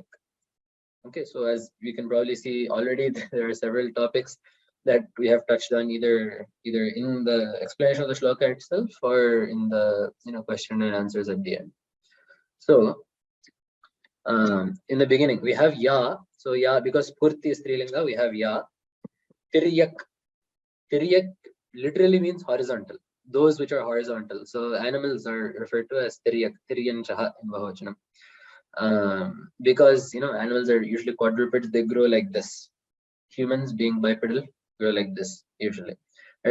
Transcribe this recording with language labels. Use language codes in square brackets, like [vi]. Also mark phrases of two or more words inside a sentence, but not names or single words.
[en] Okay, so as we can probably see already, there are several topics that we have touched on either in the explanation of the shloka itself or in the question and answers at the end. So in the beginning we have Ya. So Ya, because Purti is Strilinga, we have Ya. Tiryak. Tiryak literally means horizontal, those which are horizontal. So animals are referred to as Tiryak, Tiryanchaha in Bahochanam. Because animals are usually quadrupeds, they grow like this. Humans being bipedal grow like this usually, right?